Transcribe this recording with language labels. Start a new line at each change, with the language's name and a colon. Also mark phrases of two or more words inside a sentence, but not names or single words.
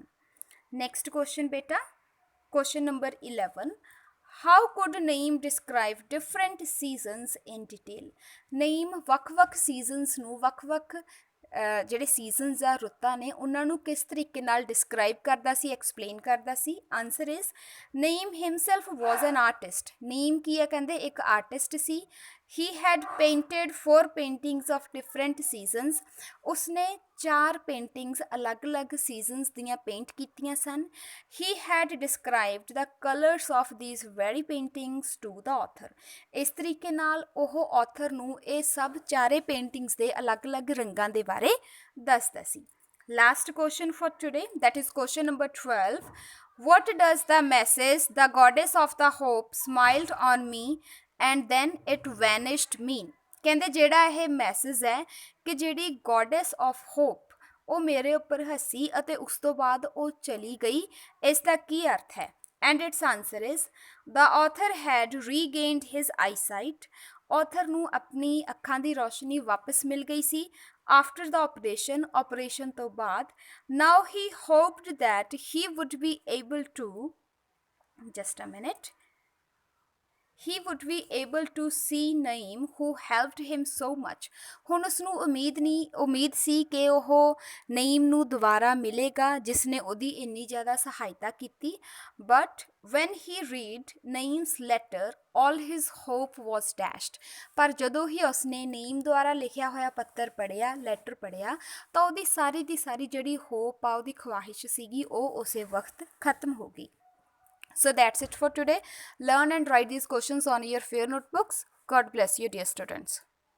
English: Next question ਬੇਟਾ, question number 11. How could Naeem describe different seasons in detail?
Punjabi: Naeem ਵੱਖ-ਵੱਖ seasons ਨੂੰ, ਵੱਖ-ਵੱਖ ਜਿਹੜੇ ਸੀਜ਼ਨਸ ਆ, ਰੁੱਤਾਂ ਨੇ, ਉਹਨਾਂ ਨੂੰ ਕਿਸ ਤਰੀਕੇ ਨਾਲ ਡਿਸਕ੍ਰਾਈਬ ਕਰਦਾ ਸੀ, ਐਕਸਪਲੇਨ ਕਰਦਾ ਸੀ?
English: Answer is Naeem himself was an artist.
Punjabi: ਨਈਮ ਕੀ ਹੈ ਕਹਿੰਦੇ ਇੱਕ ਆਰਟਿਸਟ ਸੀ.
English: He had painted 4 paintings of different seasons.
Punjabi: ਉਸਨੇ 4 paintings ਅਲੱਗ-ਅਲੱਗ seasons ਦੀਆਂ ਪੇਂਟ ਕੀਤੀਆਂ ਸਨ.
English: He had described the colors of these very paintings to the author.
Punjabi: ਇਸ ਤਰੀਕੇ ਨਾਲ ਉਹ author ਨੂੰ ਇਹ ਸਭ ਚਾਰੇ paintings ਦੇ ਅਲੱਗ-ਅਲੱਗ ਰੰਗਾਂ ਦੇ ਬਾਰੇ ਦੱਸਦਾ ਸੀ.
English: Last question for today, that is question number 12. What does the message, the goddess of the hope smiled on me and then it vanished mean?
Punjabi: ਕਹਿੰਦੇ ਜਿਹੜਾ ਇਹ ਮੈਸੇਜ ਹੈ ਕਿ ਜਿਹੜੀ
English: goddess of hope
Punjabi: ਉਹ ਮੇਰੇ ਉੱਪਰ ਹੱਸੀ ਅਤੇ ਉਸ ਤੋਂ ਬਾਅਦ ਉਹ ਚਲੀ ਗਈ, ਇਸ ਦਾ ਕੀ ਅਰਥ ਹੈ?
English: and its answer is the author had regained his eyesight.
Punjabi: author ਨੂੰ ਆਪਣੀ ਅੱਖਾਂ ਦੀ ਰੋਸ਼ਨੀ ਵਾਪਸ ਮਿਲ ਗਈ ਸੀ
English: after the operation
Punjabi: ਤੋਂ ਬਾਅਦ.
English: now he hoped that he would be able to, just a minute, he would be able to see Naeem who helped him so much.
Punjabi: ਹੁਣ ਉਸਨੂੰ ਉਮੀਦ ਸੀ ਕਿ ਉਹ ਨਈਮ ਨੂੰ ਦੁਬਾਰਾ ਮਿਲੇਗਾ ਜਿਸਨੇ ਉਹਦੀ ਇੰਨੀ ਜ਼ਿਆਦਾ ਸਹਾਇਤਾ ਕੀਤੀ,
English: but when he read Naeem's letter all his hope was dashed.
Punjabi: ਪਰ ਜਦੋਂ ਹੀ ਉਸਨੇ ਨਈਮ ਦੁਆਰਾ ਲਿਖਿਆ ਹੋਇਆ ਪੱਤਰ ਪੜ੍ਹਿਆ, ਲੈਟਰ ਪੜ੍ਹਿਆ, ਤਾਂ ਉਹਦੀ ਸਾਰੀ ਦੀ ਸਾਰੀ ਜਿਹੜੀ ਹੋਪ ਆ, ਉਹਦੀ ਖਵਾਹਿਸ਼ ਸੀਗੀ, ਉਹ ਉਸੇ ਵਕਤ ਖਤਮ ਹੋ ਗਈ.
English: So that's it for today. Learn and write these questions on your fair notebooks. God bless you, dear students.